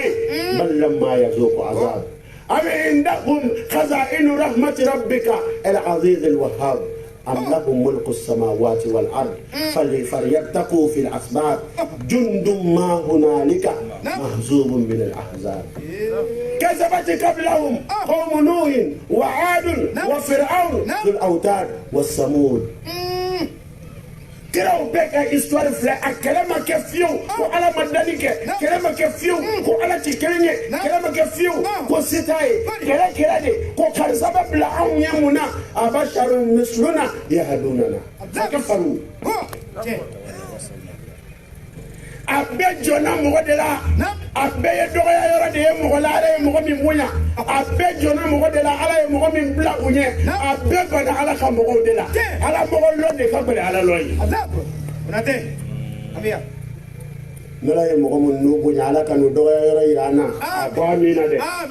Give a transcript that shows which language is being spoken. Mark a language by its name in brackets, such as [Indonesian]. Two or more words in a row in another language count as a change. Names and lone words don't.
[Arabic] بل لما يذوق عذاب أم عندهم خزائن رحمة ربك العزيز الوهاب أم لهم ملك السماوات والأرض فليرتقوا في الأسباب جند ما هنالك مهزوم من الأحزاب كذبت قبلهم قوم نوح وعاد وفرعون ذو الأوتاد والثمود [Bambara] kiraw bɛɛ ka histoire filɛ a kɛlɛ ma kɛ fiyewu ko ala ma dali kɛ kɛlɛ ma kɛ fiyewu ko ala ti kelen ye kɛlɛ ma kɛ fiyewu ko se t'a ye kɛlɛ kɛra de ko karisa bɛ bila anw ɲɛ mun na [Arabic] أبشر مثلنا يهدوننا فكفروا [Bambara] a bɛɛ jɔnna mɔgɔ de la a bɛɛ ye dɔgɔya yɔrɔ de ye mɔgɔ la ala ye mɔgɔ min bonya a bɛɛ jɔnna mɔgɔ de la ala ye mɔgɔ min bila u ɲɛ a bɛɛ bana ala ka mɔgɔw de la ala mɔgɔ lɔ de ka bali ala lɔ ye n'ala ye mɔgɔ min n'u bonya ala ka n'u dɔgɔya yɔrɔ yira an na a bɔ amina dɛ